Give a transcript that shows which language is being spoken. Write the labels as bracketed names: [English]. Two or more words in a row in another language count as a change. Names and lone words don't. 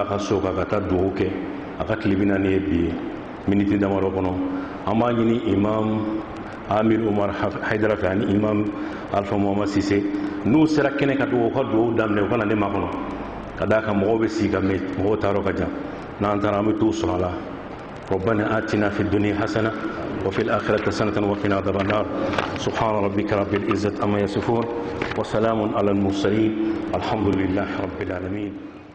[Bambara] ka so kan ka taa dugawu kɛ a ka tile 40 ye bi ye miniti damadɔ kɔnɔ an b'a ɲini imam Amir Umar Haidara fɛ ani imam Alpha Muhammad Sise n'u sera kɛnɛ ka dugawu ka dugawu daminɛ u ka na ne makɔnɔ ka d'a kan mɔgɔw bɛ sigi ka mɛn mɔgɔw taa yɔrɔ ka jan n'an taara an bɛ t'o sɔrɔ a la [Arabic] ربنا آتنا في الدنيا حسنة وفي الآخرة حسنة وقنا عذاب النار سبحان ربك رب العزة عما يصفون وسلام على المرسلين الحمد لله رب العالمين